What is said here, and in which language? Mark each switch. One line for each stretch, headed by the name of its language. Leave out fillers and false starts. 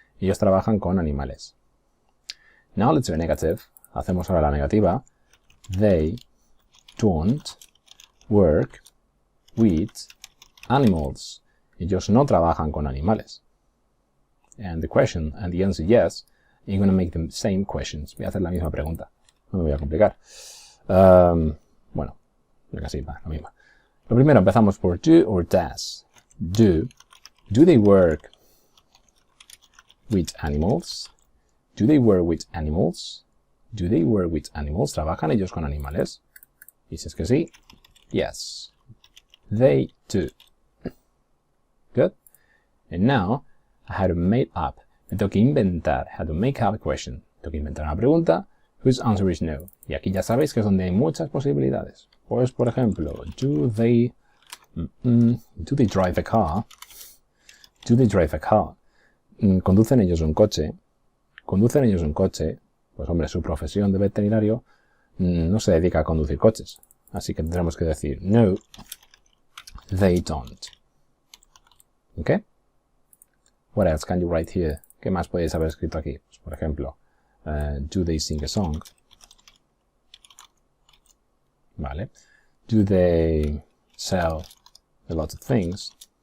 Spanish: Ellos trabajan con animales.
English: Now let's do a negative.
Spanish: Hacemos ahora la negativa.
English: They don't work with animals.
Spanish: Ellos no trabajan con animales.
English: And the question and the answer yes. You're going to make the same questions.
Spanish: Voy a hacer la misma pregunta. No me voy a complicar. Bueno, casi va, la misma. Lo primero empezamos por do or does.
English: Do. Do they work with animals? Do they work with animals? Do they work with animals?
Spanish: ¿Trabajan ellos con animales? Y si es que sí,
English: yes. They do. Good. And now, I have to make up.
Spanish: Me tengo que inventar.
English: How to make up a question.
Spanish: Tengo que inventar una pregunta
English: whose answer is no.
Spanish: Y aquí ya sabéis que es donde hay muchas posibilidades. Pues, por ejemplo,
English: do they drive a car?
Spanish: Do they drive a car? ¿Conducen ellos un coche? ¿Conducen ellos un coche? Pues hombre, su profesión de veterinario no se dedica a conducir coches. Así que tendremos que decir
English: no, they don't. ¿Ok? What else can you write here?
Spanish: ¿Qué más podéis haber escrito aquí? Pues, por ejemplo,
English: do they sing a song?
Spanish: Vale.
English: Do they sell a lot of things?